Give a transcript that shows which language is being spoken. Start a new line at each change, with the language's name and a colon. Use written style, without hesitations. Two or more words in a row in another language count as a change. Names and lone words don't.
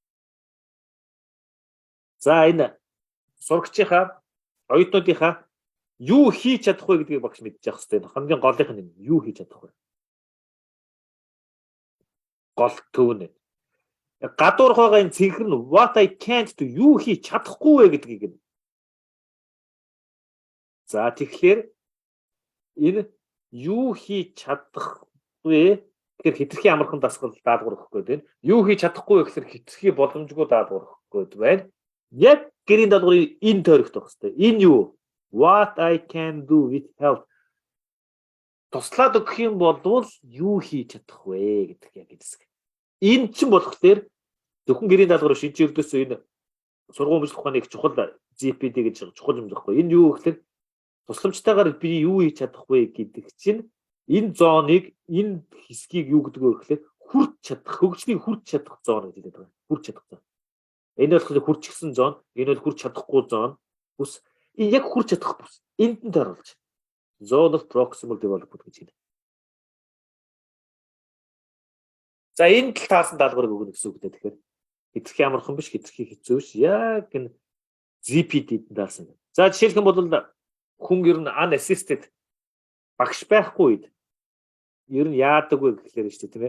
Mongolian: За энэ сурагчийнхаа оюутнуудынхаа юу хийж чадах вэ гэдгийг багш мэдчих хэвээр. Хамгийн голынх нь юу хийж чадах вэ? Гол төв нь. Гадуурх байгаа энэ цэнхэр нь
English: what I can't do
Mongolian: юу хийж чадахгүй вэ гэдгийг нь. За тэгэхээр энэ юу хийж чадах вэ? Тэгэхээр хитрхи амархан дасгал даалгавар өгөх гээд байна. Юу хийж чадахгүй вэ гэхээр хитрхи боломжгүй даалгавар өгөх гээд байна. Яг гэрийн даалгаврын энэ тойрогт байх хэрэгтэй. Энэ юу?
English: What I can do with help.
Mongolian: Туслаад өгөх юм бол юу хийж чадах вэ гэдэг яг энэ хэсэг. Энэ чинь болохоор зөвхөн гэрийн даалгавар шинж өрдөөс энэ сургууль өмчлөх ухааны их чухал GPD гэж чухал юм байхгүй. Энэ юу гэхээр тусламжтайгаар би юу хийж чадах вэ гэдэг чинь энэ зооныг энэ хэсгийг юу гэдэг вэ гэхээр хүрч чадах, хөгжлийг хүрч чадах зон гэж хэлдэг байна. Хүрч чадах зон. Энэ болохоор хүрчихсэн зон, энэ бол хүрч чадахгүй зон. Бүс яг хүрч чадах бүс. Энд нь тооруулж.
English: Zone of proximal development
Mongolian: гэж хэлдэг. За энэ тал таасан даалгаврыг өгнө гэсэн үг дээ. Тэгэхээр хэтэрхий амархан биш, хэтэрхий хэцүү биш. Яг энэ ZPD-д даасан. За жишээлх юм бол хүн ер нь unassisted багш байхгүй үед ер нь яадаг вэ гэхлээр шүү дээ, тийм ээ.